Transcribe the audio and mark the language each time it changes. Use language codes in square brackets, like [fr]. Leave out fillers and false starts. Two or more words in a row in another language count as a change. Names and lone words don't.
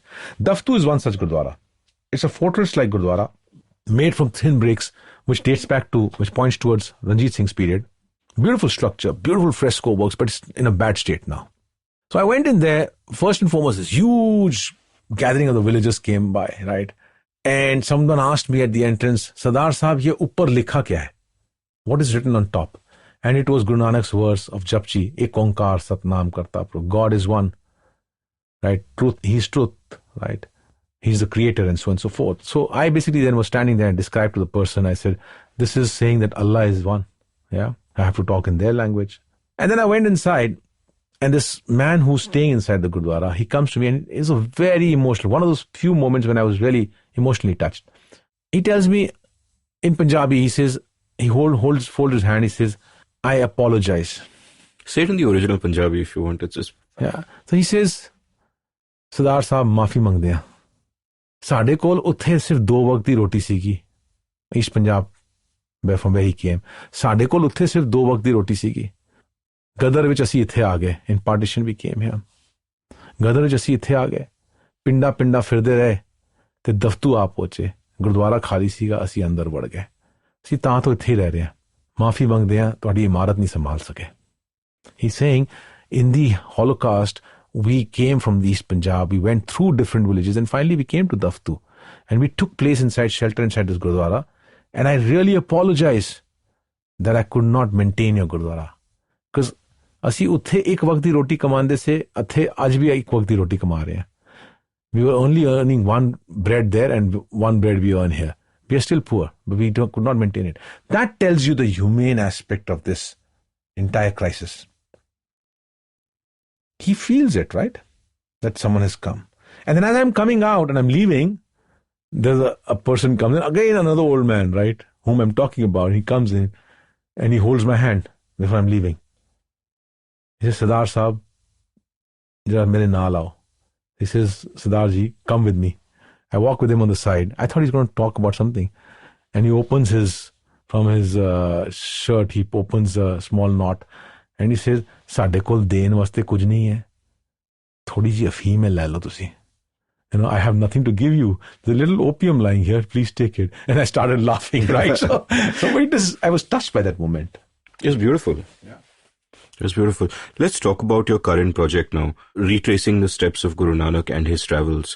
[en] Daftu is one such Gurdwara. It's a fortress-like Gurdwara made from thin bricks, which points towards Ranjit Singh's period. Beautiful structure, beautiful fresco works, but it's in a bad state now. So I went in there. First and foremost, this huge gathering of the villagers came by, right? And someone asked me at the entrance, [ur] سردار صاحب، یہ اوپر لکھا کیا ہے? [en] What is written on top? And it was Guru Nanak's verse of Japji, [pa] ਇੱਕ ਓਅੰਕਾਰ ਸਤਿਨਾਮ ਕਰਤਾ. [en] God is one, right? Truth, He's truth, right? He's the creator and so on and so forth. So I basically then was standing there and described to the person, I said, this is saying that Allah is one. Yeah. I have to talk in their language. And then I went inside and this man who's staying inside the Gurdwara, he comes to me and it's a very emotional, one of those few moments when I was really emotionally touched. He tells me in Punjabi, he says, he folds his hand, he says, I apologize. Say it in the original Punjabi if you want. It's just... Yeah. So he says, [pa] ਸਰਦਾਰ ਸਾਹਬ, ਮਾਫ਼ੀ ਮੰਗਦੇ ਹਾਂ. ਸਾਡੇ ਕੋਲ ਉੱਥੇ ਸਿਰਫ਼ 2 ਵਕਤ ਦੀ ਰੋਟੀ ਸੀਗੀ. [en] East Punjab, from where he came. [pa] ਸਾਡੇ ਕੋਲ ਉੱਥੇ ਸਿਰਫ਼ 2 ਵਕਤ ਦੀ ਰੋਟੀ ਸੀਗੀ। ਗ਼ਦਰ ਵਿੱਚ ਅਸੀਂ ਇੱਥੇ ਆ ਗਏ. [en] In partition we came here. [pa] ਗ਼ਦਰ ਵਿੱਚ ਅਸੀਂ ਇੱਥੇ ਆ ਗਏ. ਪਿੰਡਾਂ ਫਿਰਦੇ ਰਹੇ। ਤੇ Daftu ਆ ਪਹੁੰਚੇ. ਗੁਰਦੁਆਰਾ ਖ਼ਾਲੀ ਸੀਗਾ, ਅਸੀਂ ਅੰਦਰ ਵੜ ਗਏ. ਅਸੀਂ ਤਾਂ ਤੋਂ ਇੱਥੇ ਰਹਿ ਰਹੇ ਹਾਂ. ਮਾਫੀ ਮੰਗਦੇ ਹਾਂ, ਤੁਹਾਡੀ ਇਮਾਰਤ ਨਹੀਂ ਸੰਭਾਲ ਸਕੇ. [en] He's saying, in the Holocaust, we came from the East Punjab, we went through different villages, and finally we came to Daftu. And we took place inside shelter inside this Gurdwara. And I really apologize that I could not maintain your Gurdwara. [pa] Because ਅਸੀਂ ਉੱਥੇ ਇੱਕ ਵਕਤ ਦੀ ਰੋਟੀ ਕਮਾਉਂਦੇ ਸੀ, ਇੱਥੇ ਅੱਜ ਵੀ ਇੱਕ ਵਕਤ ਦੀ ਰੋਟੀ ਕਮਾ ਰਹੇ ਹਾਂ. [en] We were only earning 1 bread there and 1 bread we earn here. We are still poor, but we could not maintain it. That tells you the humane aspect of this entire crisis. He feels it, right? that someone has come. And then as I'm coming out and I'm leaving, there's a person comes in, again another old man, right, whom I'm talking about. He comes in and he holds my hand before I'm leaving. He says, [pa] ਸਰਦਾਰ ਸਾਹਬ, ਜ਼ਰਾ ਮੇਰੇ ਨਾਲ ਆਓ. [en] He says, Sardar ji, come with me. I walk with him on the side. I thought he's going to talk about something. And he opens from his shirt, he opens a small knot. And he says, [pa] ਸਾਡੇ ਕੋਲ ਦੇਣ ਵਾਸਤੇ ਕੁਝ ਨਹੀਂ ਹੈ. ਥੋੜ੍ਹੀ ਜਿਹੀ ਅਫ਼ੀਮ ਹੈ, ਲੈ ਲਓ ਤੁਸੀਂ. [en] I have nothing to give you. There's a little opium lying here. Please take it. And I started laughing, right? So I was touched by that moment. It was beautiful. Yeah. It was beautiful. Let's talk about your current project now, retracing the steps of Guru Nanak and his travels.